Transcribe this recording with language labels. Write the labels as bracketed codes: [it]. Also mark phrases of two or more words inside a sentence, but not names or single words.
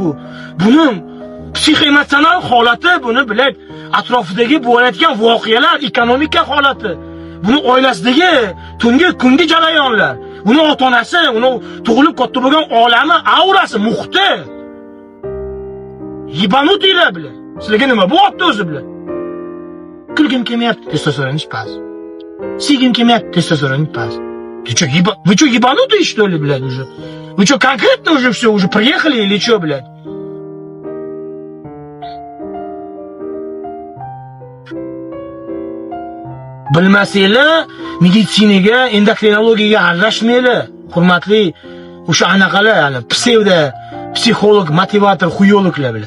[uz] Buning psixoemotsional holati, buni bilak atrofidagi bo'layotgan voqealar, ekonomika holati, buni oilasidagi tungi kungi jarayonlar, uni ota-onasi, uni tug'ilib katta bo'lgan olami, aurasi, muhiti. Yibanutiylar bilan. Sizlarga nima bo'lyapti o'zi bilan? Kulgim kelmayapti, testosteroningiz past. Sigim kelmayapti, testosteroningiz past. [ru] Вы что, ебанутые, что ли, блядь, уже? Вы что, конкретно уже все, уже приехали или что, блядь? [uz] Bilmasanglar, meditsinaga, endokrinologiyaga aralashmanglar. Hurmatli o'sha anaqalar, ya'ni psevdo psixolog, motivator, xuyologlar bilan.